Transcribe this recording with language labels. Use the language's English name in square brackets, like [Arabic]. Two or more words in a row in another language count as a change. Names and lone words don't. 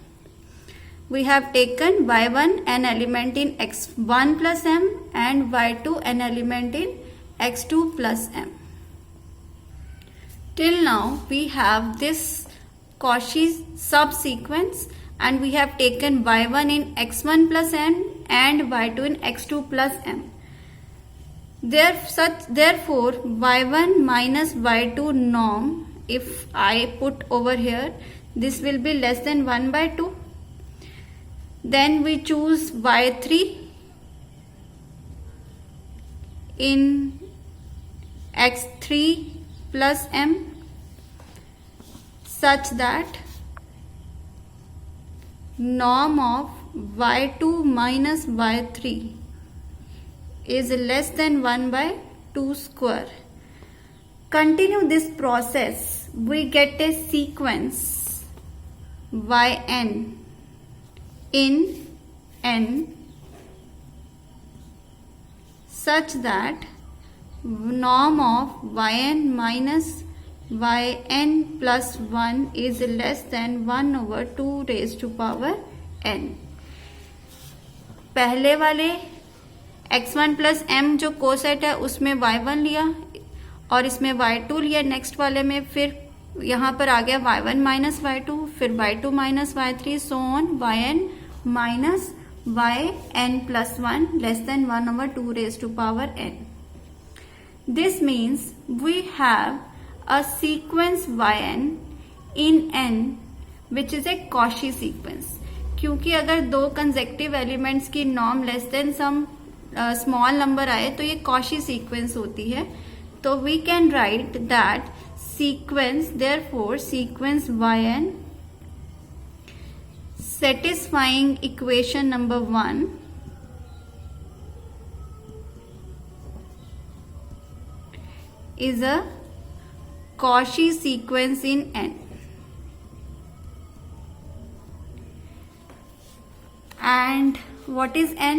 [English] We have taken y1 an element in x1 plus m and y2 an element in x2 plus m. Till now we have this Cauchy subsequence and we have taken y1 in x1 plus m and y2 in x2 plus m. Therefore y1 minus y2 norm, if I put over here, this will be less than 1/2. Then we choose y3 in x3 plus m such that norm of y2 minus y3 is less than 1/2 square. Continue this process, we get a sequence yn in n such that norm of yn minus yn plus 1 is less than 1/2 raised to power n. [Hindi] पहले वाले [English] x1 plus m [Hindi] जो कोसेट है उसमें y1 लिया और इसमें y2 लिया, नेक्स्ट वाले में फिर यहाँ पर आ गया [English] y1 minus y2, [Hindi] फिर [English] y2 minus y3, so on yn minus yn plus 1 less than 1/2 raised to power n. This means we have a sequence yn in n which is a Cauchy sequence. [Hindi] क्योंकि अगर दो [English] consecutive elements [Hindi] की नॉर्म [English] less than some small number [Hindi] आए तो ये [English] Cauchy sequence [Hindi] होती है. [English] तो we can write that sequence, therefore sequence yn satisfying equation number 1 is a Cauchy sequence in n. And what is n?